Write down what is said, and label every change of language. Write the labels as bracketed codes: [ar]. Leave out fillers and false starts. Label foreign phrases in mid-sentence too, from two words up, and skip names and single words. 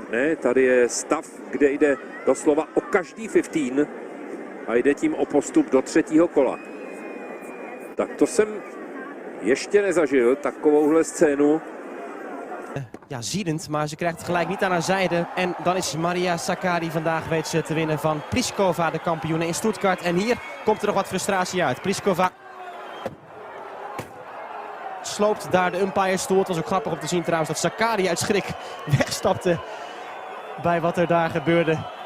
[cs] Ne, tady je stav, kde jde doslova o každý 15 a jde tím o postup do třetího kola. Tak to jsem ještě nezažil, takovouhle scénu. [nl] Ja, ziedend, maar ze krijgt het gelijk niet aan haar zijde. En dan is Maria Sakkari vandaag weet ze te winnen van Pliskova, de kampioene in Stuttgart. En hier komt er nog wat frustratie uit. Pliskova sloopt daar de umpirestoel. Het was ook grappig om te zien trouwens dat Sakkari uit schrik wegstapte bij wat er daar gebeurde.